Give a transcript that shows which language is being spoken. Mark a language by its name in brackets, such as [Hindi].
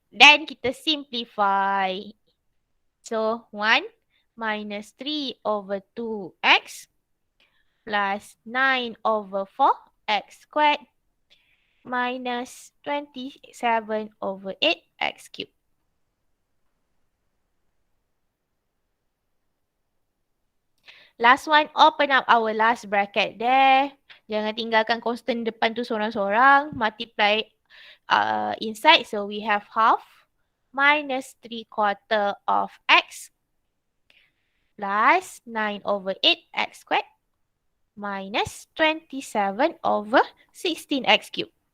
[English] Then [Malay] kita [English] simplify. So, 1 minus 3 over 2x plus 9 over 4x squared minus 27 over 8x cubed. Last one, open up our last bracket there. [Malay] Jangan tinggalkan constant depan tu seorang-seorang. [English] Multiply inside. So we have half minus 3/4 of x plus 9 over 8x squared minus 27 over 16x cubed.